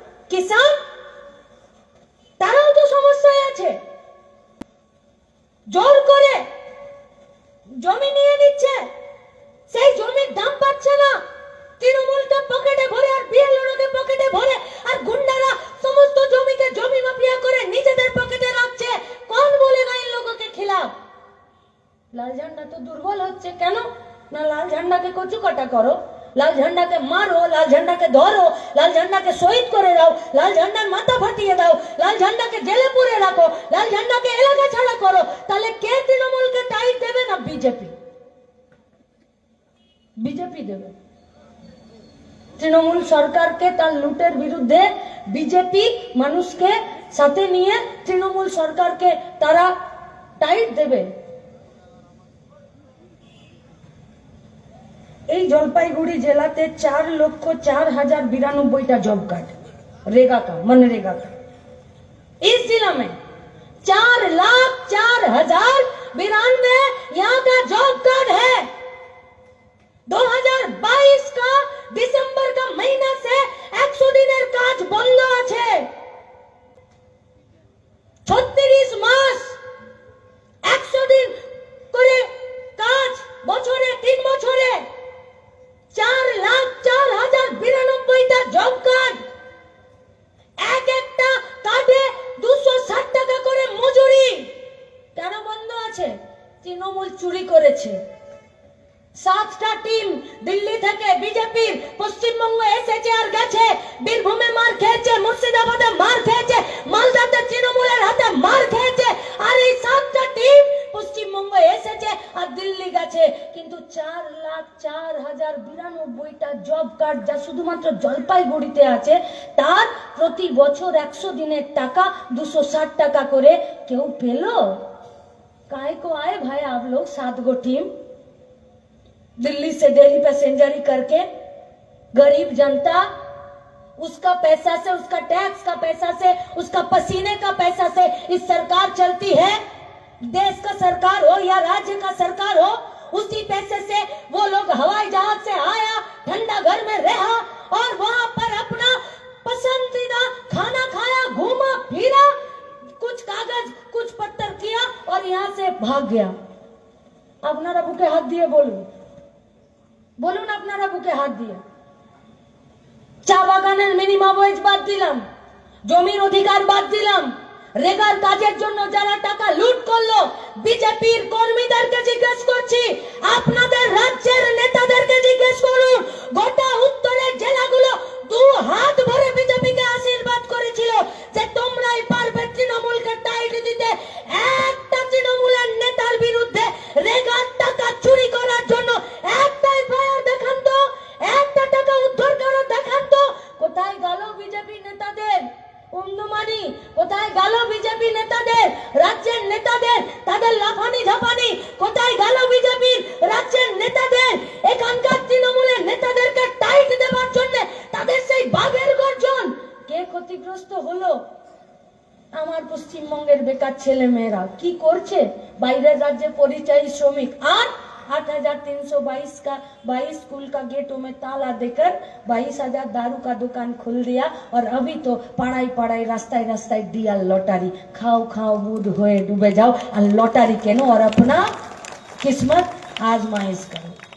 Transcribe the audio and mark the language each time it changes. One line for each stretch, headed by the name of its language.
Bangla: কিষান তারাও তো সমস্যায় আছে, জোর করে জমি নিয়ে নিচ্ছে, সেই জমির দাম পাচ্ছে না। তৃণমূলটা পকেটে ভরে আর বিএলওকে পকেটে ভরে আর গুন্ডারা সমস্ত জমিকে জমি মাফিয়া করে নিজেদের পকেটে রাখছে।
Hindi: কোন বলেগা इन लोगों के खिलाफ?
Bangla: লাল ঝান্ডা তো দুর্বল হচ্ছে। কেন না লাল ঝান্ডাকে কচুকাটা করো, লাল ঝান্ডাকে মারো, লাল ঝান্ডাকে ধরো, লাল ঝান্ডাকে শহীদ করে দাও, লাল ঝান্ডার মাথা ফাটিয়ে দাও, লাল ঝান্ডাকে জেলে পুরে রাখো, লাল ঝান্ডাকে এলাকা ছাড়া করো। তাহলে কে তৃণমূলকে টাইট দেবে? না বিজেপি। বিজেপি দেবে। তৃণমূল সরকারকে তার লুটের বিরুদ্ধে বিজেপি মানুষকে সাথে নিয়ে তৃণমূল সরকারকে তারা টাইট দেবে। এই জলপাইগুড়ি জেলাতে 4,04,092টা
Hindi: जॉब कार्ड रेगा का, मनरेगा का। इस जिला में 4,04,092 यहाँ का जॉब कार्ड है।
Bangla: 2022
Hindi: का ডিসেম্বর का महीना से
Bangla: 100 দিনের কাজ বন্ধ আছে। 36 মাস 100 দিন করে কাজ, বছরে 3 বছরে 4,04,092টা জব কার্ড। এক একটা কার্ডে 260 টাকা করে মজুরি। কেন বন্ধ আছে? তৃণমূল চুরি করেছে। 7টা টিম দিল্লি থেকে বিজেপির পশ্চিমবঙ্গ এসেছে আর গেছে, বীরভূমে মার খেয়েছে, মুর্শিদাবাদে মার খেয়েছে, মালদাতে তৃণমূলের হাতে মার খেয়েছে। আর এই 7টা টিম পশ্চিমবঙ্গ এসেছে আর দিল্লি গেছে। কিন্তু 4,04,092টা জব কার্ড যা শুধুমাত্র জলপাইগুড়িতে আছে, তার প্রতি বছর 100 দিনের টাকা 260 টাকা করে কেউ পেল?
Hindi: काहे को आए भाई आप लोग 7 गो टीम दिल्ली से डेली पैसेंजरी करके? गरीब जनता उसका पैसा से, उसका टैक्स का पैसा से, उसका पसीने का पैसा से इस सरकार चलती है। देश का सरकार हो या राज्य का सरकार हो, उसी पैसे से वो लोग हवाई जहाज से आया, ठंडा घर में रहा और वहां पर अपना पसंदीदा खाना खाया, घूमा फिरा, कुछ कागज कुछ पत्थर किया और यहाँ से भाग गया। अपना बुके हाथ दिए
Bangla: বলুন আপনারা বুকে হাত দিয়ে। চা বাগানের মিনিমাম ওয়েজ বাদ দিলাম, জমির অধিকার বাদ দিলাম, রেগার কাজের জন্য যারা টাকা লুট করলো বিজেপির কর্মীদেরকে জিজ্ঞেস করছি, আপনাদের রাজ্যের নেতাদেরকে জিজ্ঞেস করুন, গোটা উত্তরের জেলাগুলো 2 হাত ভরে বিজেপিকে আশীর্বাদ করেছিল যে তোমরাই পারবে তৃণমূলকে টাইট দিতে। একটা তৃণমূলের নেতার বিরুদ্ধে রেগার টাকা চুরি করার জন্য একটা এফআইআর দেখান তো, একটা টাকা উদ্ধার করা দেখান তো। কোথায় গেল বিজেপি নেতাদের উন্নমানি? কোথায় গেল বিজেপি নেতাদের, রাজ্যের নেতাদের তাদের লাফানি ঝাপানি? কোথায় গেল বিজেপির রাজ্যের নেতাদের এখানকার তৃণমূলের নেতাদেরকে টাইট দেওয়ার জন্য তাদের সেই বাঘের গর্জন? কে ক্ষতিগ্রস্ত হলো? আমার পশ্চিমবঙ্গের বেকার ছেলে মেয়েরা কি করছে? বাইরের রাজ্যে পরিযায়ী শ্রমিক।
Hindi: আর 8,322 का 22 स्कूल का गेटों में ताला देकर 22,000 दारू का दुकान खोल दिया और अभी तो पढ़ाई पढ़ाई रास्ताय रास्ताय दिया लॉटरी। खाओ खाओ बूढ़ होए डूबे जाओ और लॉटरी केनो और अपना किस्मत आजमाइश करो।